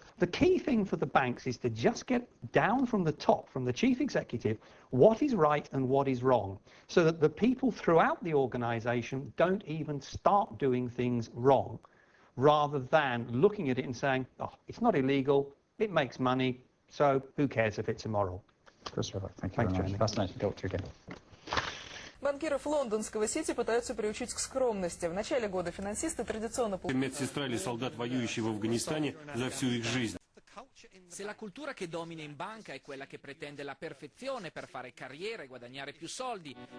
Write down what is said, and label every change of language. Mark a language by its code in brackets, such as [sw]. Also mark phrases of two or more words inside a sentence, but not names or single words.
[en] The key thing for the banks is to just get down from the top, from the chief executive, what is right and what is wrong, so that the people throughout the organisation don't even start doing things wrong, rather than looking at it and saying, oh, it's not illegal, it makes money, so who cares if it's immoral. Chris Roebuck, thank you very much. Fascinating to talk to you again. [ru] Банкиров лондонского сити пытаются приучить к скромности. В начале года финансисты традиционно... Медсестра или солдат, воюющий в Афганистане за всю их жизнь. [it] Se la cultura che domina in banca è quella che pretende la perfezione per fare carriera e guadagnare più soldi,